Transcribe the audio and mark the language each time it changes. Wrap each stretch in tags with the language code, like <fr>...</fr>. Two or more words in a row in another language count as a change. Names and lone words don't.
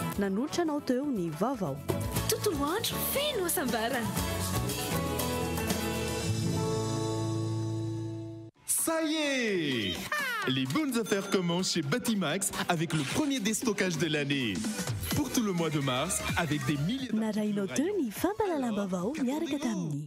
<mg>Nanolotra anao teo ny vaovao. Tontolo andro feno hasambarana.</mg> <fr>Ça y est! Les bonnes affaires commencent chez Batimax avec le premier déstockage de l'année. Pour tout le mois de mars, avec des milliers de...</fr>